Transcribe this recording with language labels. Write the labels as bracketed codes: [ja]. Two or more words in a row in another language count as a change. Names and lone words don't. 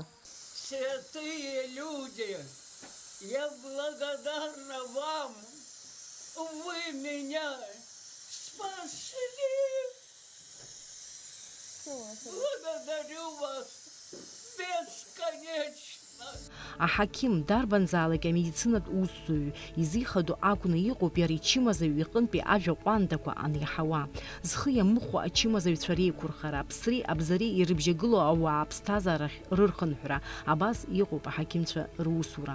[ru] Святые люди, я благодарна вам. Вы меня спасли. Благодарю вас бесконечно. [ab] Аҳақьым дарбанзаалак амедицинатә усзуҩ изихадо акәны иҟоуп иара ичымазаҩ иҟынтәи ажәа ҟәандақәа аниаҳауа. Зхы иамыхәо ачымазаҩцәа реиқәырхара, аԥсреи абзареи ирыбжьагылоу ауаа ԥсҭазаарахь рырхынҳәра, абас иҟоуп аҳақьымцәа русура.